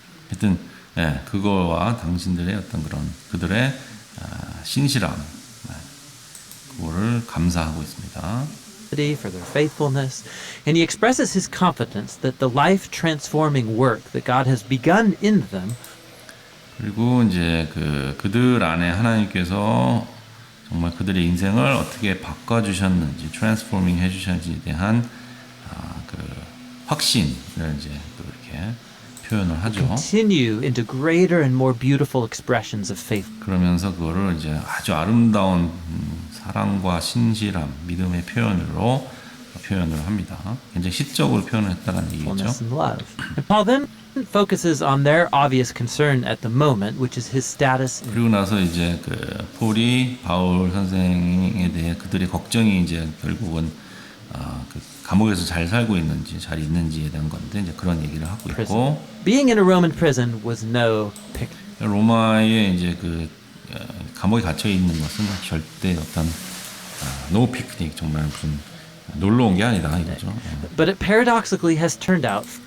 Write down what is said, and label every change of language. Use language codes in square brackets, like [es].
[ko] 하여튼 그거와 당신들의 어떤 그런 그들의 신실함, 그거를 감사하고 있습니다. [en] For their faithfulness, and he expresses his confidence that the life-transforming work that God has begun in them [ko] 그리고 이제 그들 안에 하나님께서 정말 그들의 인생을 어떻게 바꿔주셨는지, 트랜스포밍 해주셨는지에 대한 그 확신을 이제 또 이렇게 표현을 하죠. [en] continue into greater and more beautiful expressions of faith. [ko] 그러면서 그거를 이제 아주 아름다운 사랑과 신실함, 믿음의 표현으로 표현을 합니다. 굉장히 시적으로 표현을 했다는 얘기죠. [en] And love. And Paul then focuses on their obvious concern at the moment, which is his status. [ko] 그리고 나서 이제 폴이 바울 선생에 대해 그들의 걱정이 이제 결국은 그 감옥에서 잘 살고 있는지 잘 있는지에 대한 건데 이제 그런 얘기를 하고 있고, [en] Being in a Roman prison was no pick. [ko] 로마에 이제 감옥에 갇혀 있는 것은 절대 어떤 노 피크닉 정말 무슨 놀러 온 게 아니다 이거죠. [en] But it paradoxically has turned out